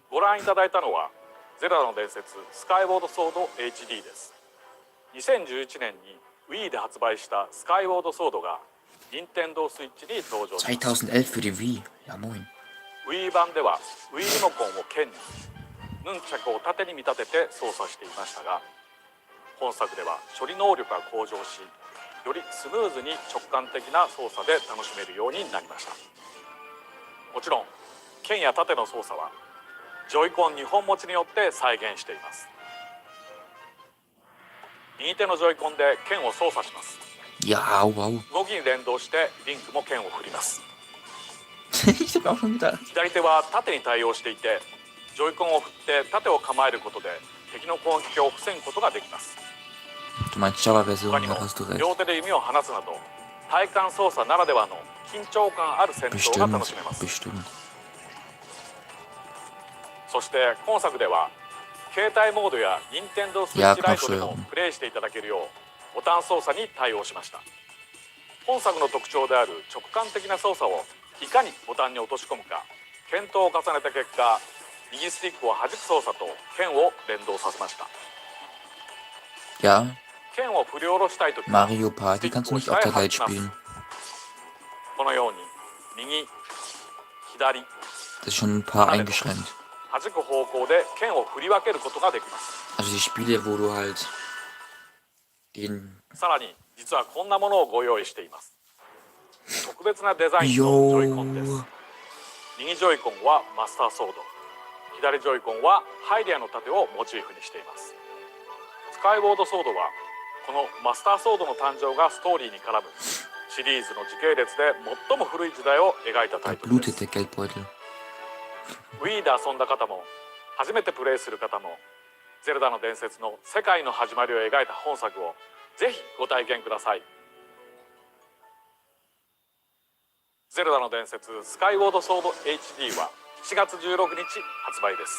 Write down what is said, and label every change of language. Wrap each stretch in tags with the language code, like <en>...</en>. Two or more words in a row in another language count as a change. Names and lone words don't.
<ja>ご覧いただいたのはゼルダの伝説スカイウォードソード HD です。2011年に Wii で発売したスカイウォードソードが任天堂スイッチに登場します。</ja> <de>2011 für die Wii. Ja moin.</de> <ja>Wii 版では Wii リモコンを剣にヌンチャクを縦に見立てて操作していましたが、本作では処理能力が向上し、よりスムーズに直感的な操作で楽しめるようになりました。もちろん剣や盾の操作はジョイコン2本持ちによって再現しています。右手のジョイコンで剣を操作します。</ja> <de>Ja, wow.</de> <ja>動きに連動してリンクも剣を振ります。</ja> <de>Ich hab auch schon gedacht.</de> <ja>左手は縦に対応していて、ジョイコンを振って盾を構えることで敵の攻撃を防ぐことができます。</ja> <de>Du meinst Java-Version,</de> <ja>他にも</ja> <de>ja, hast du recht.</de> <ja>両手で弓を放つなど体感操作ならではの緊張感ある戦闘が楽しめます。</ja> <de>Bestimmt.</de> <ja>そして今作では携帯モードや任天堂スイッチライトでもプレイしていただけるようボタン操作に対応しました。本作の特徴である直感的な操作をいかにボタンに落とし込むか検討を重ねた結果、右スティックを弾く操作と剣を連動させました。</ja> <de>Ja,</de> <ja>剣を振り下ろしたいときは</ja> <de>Mario Party kannst du nicht auf der Lite spielen.</de> <ja>このように右、左、</ja> <de>Das ist schon ein paar eingeschränkt.</de> <ja>弾く方向で剣を振り分けることができます。</ja> <de>Also die Spiele, wo du halt Den</de> <ja>さらに実はこんなものをご用意しています。特別なデザインのジョイコンです。右ジョイコンはマスターソード、左ジョイコンはハイデアの盾をモチーフにしています。スカイウォードソードはこのマスターソードの誕生がストーリーに絡むシリーズの時系列で最も古い時代を描いたタイトルです。</ja> <de>blutet der Geldbeutel.</de> <ja>Wii で遊んだ方も初めてプレイする方もゼルダの伝説の世界の始まりを描いた本作をぜひご体験ください。ゼルダの伝説スカイウォードソード HD は4月16日発売です。</ja>